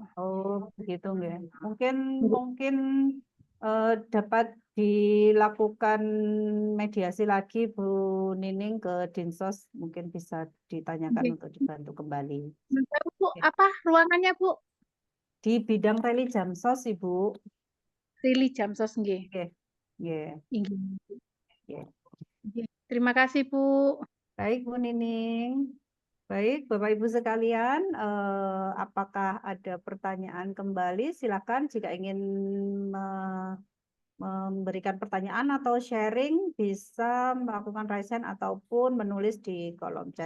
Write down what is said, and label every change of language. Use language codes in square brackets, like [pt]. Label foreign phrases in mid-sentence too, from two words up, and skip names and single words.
[id] Oh begitu nggih. Mungkin dapat dilakukan mediasi lagi Bu Nining ke Dinsos, mungkin bisa ditanyakan untuk dibantu kembali. Bu, apa ruangannya Bu? Di bidang Reli Jamsos Ibu. Reli Jamsos nggih. [jv] Nggih. Nggih. Nggih. [id] Terima kasih Bu. Baik Bu Nining. Baik, Bapak Ibu sekalian, apakah ada pertanyaan kembali? Silakan jika ingin memberikan pertanyaan atau sharing bisa melakukan [en] raise hand [id] ataupun menulis di kolom chat.